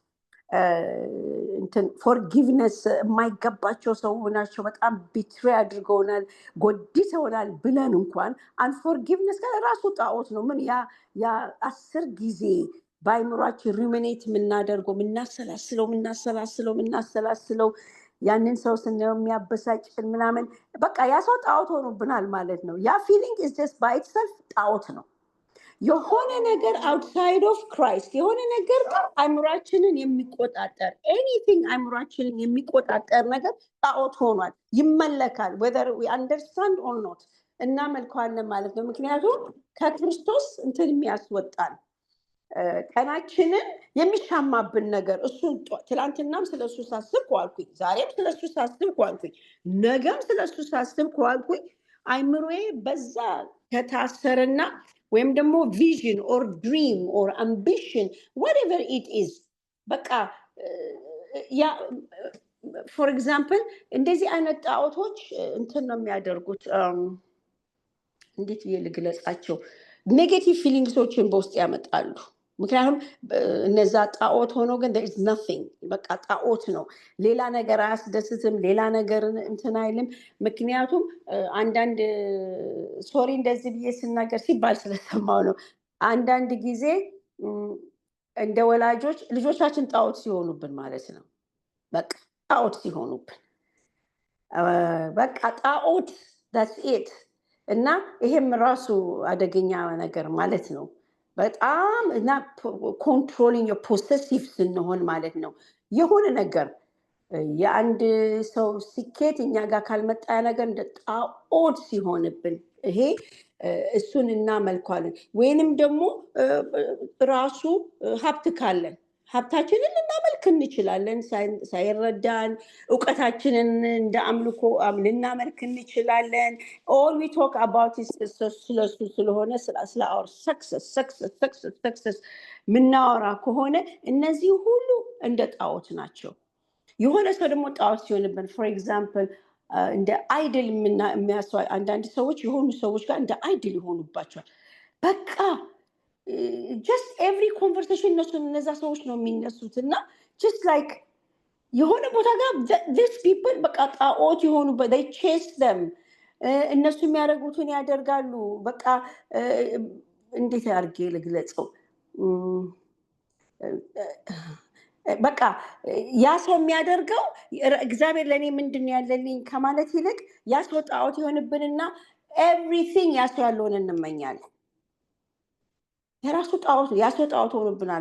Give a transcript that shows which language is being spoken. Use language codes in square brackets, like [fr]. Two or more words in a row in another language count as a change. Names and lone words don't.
[am] እንትን forgiveness የማይገባቸው ሰው ናቸው በጣም betray አድርገውናል ጎድተውናል ብለን እንኳን unforgiveness ራሱ ጣዖት ነው። ምን ያ 10 ጊዜ ባይምሯችን ሩሚኔት የምናደርገው የምናሰላስለው ያንን ሰው ስናየው የሚያበሳጭን ምናምን በቃ ያ ሰው ጣዖት ሆኖብናል ማለት ነው። ያ [en] feeling is just by itself [am] ጣዖት ነው። የሆነ ነገር [en] outside of Christ [am] የሆነ ነገር አእምሯችንን የሚቆጣጠር anything አእምሯችንን የሚቆጣጠር ነገር ጣዖት ሆኗል፣ ይመለካል [en] whether we understand or not [am] እናመልከዋለን ማለት ነው። ምክንያቱም ከክርስቶስ እንትን የሚያስወጣን ቀናችንን የሚሻማብን ነገር እሱ ትላንትናም ስለሱ ሳስብ ኳልኩኝ፣ ዛሬም ስለሱ ሳስብ ኳልኩኝ፣ ነገም ስለሱ ሳስብ ኳልኩኝ። አይምሮዬ በዛ ከታሰረና ወይም ደግሞ [en] vision or dream or ambition whatever it is [am] በቃ ያ [en] for example እንደዚህ [am] አይነት ጣዖቶች እንትን ነው የሚያደርጉት እንዴት ልግለጻቸው [en] negative feelings [am] በውስጥ ያመጣሉ። ምክንያቱም እነዛ ጣዖት ሆኖ ግን [en] there is nothing [am] በቃ ጣዖት ነው። ሌላ ነገር አያስደስትም፣ ሌላ ነገር እንትን አይልም። ምክንያቱም አንዳንድ ሶሪ እንደዚህ ብዬ ስናገር ሲባል ስለሰማው ነው። አንዳንድ ጊዜ እንደ ወላጆች ልጆቻችን ጣዖት ሲሆኑብን ማለት ነው። በቃ ጣዖት ሲሆኑብን በቃ ጣዖት [en] that's it [am] እና ይሄም ራሱ አደገኛ ነገር ማለት ነው። በጣም እና [en] controlling possessive [am] ስንሆን ማለት ነው። የሆነ ነገር የአንድ ሰው ስኬት እኛ ጋር ካልመጣ ነገር እንደ ጣዖት ሲሆንብን ይሄ እሱን እናመልካለን። ወይንም ደግሞ ራሱ ሀብት ካለን ሀብታችንን ልናመልክ እንችላለን ሳይረዳን፣ እውቀታችንን እንደ አምልኮ ልናመልክ እንችላለን። all [en] we talk about is [am] ስለሱ ስለሆነ ስለ [en] our success [am] ምናወራ ከሆነ እነዚህ ሁሉ እንደ ጣዖት ናቸው። የሆነ ሰው ደግሞ ጣዖት ሲሆንብን [en] for example [am] እንደ አይድል የሚያስዋይ አንዳንድ ሰዎች የሆኑ ሰዎች ጋር እንደ አይድል ይሆኑባቸዋል። በቃ [en] just every conversation [am] እነዛ ሰዎች ነው የሚነሱት እና [en] just like [am] የሆነ ቦታ ጋር [en] these people [am] በቃ ጣዖት የሆኑበት [en] they chase them [am] እነሱ የሚያደርጉትን ያደርጋሉ። በቃ እንዴት አድርጌ ልግለጸው በቃ ያ ሰው የሚያደርገው እግዚአብሔር ለኔ ምንድነው ያለልኝ ከማለት ይልቅ ያ ሰው ጣዖት ይሆንብንና everything ያ ሰው ያለውን እንመኛለን። የራሱ ጣዖት ያ ሰው ጣዖት ሆኖብናል